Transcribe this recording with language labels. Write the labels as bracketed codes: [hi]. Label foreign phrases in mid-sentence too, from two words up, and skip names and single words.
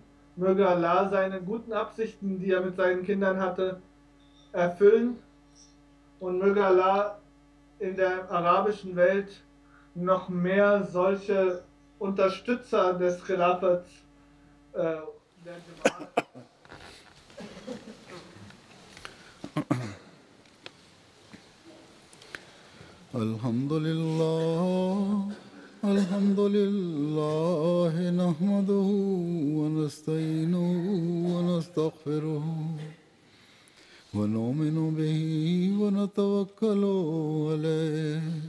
[de] Möge Allah seine guten Absichten, die er mit seinen Kindern hatte, erfüllen. Und möge Allah in der arabischen Welt noch mehr solche Unterstützer des Khilafats der Jamaat. [ar] الحمد لله نحمده ونستعينه ونستغفره ونؤمن به ونتوكل عليه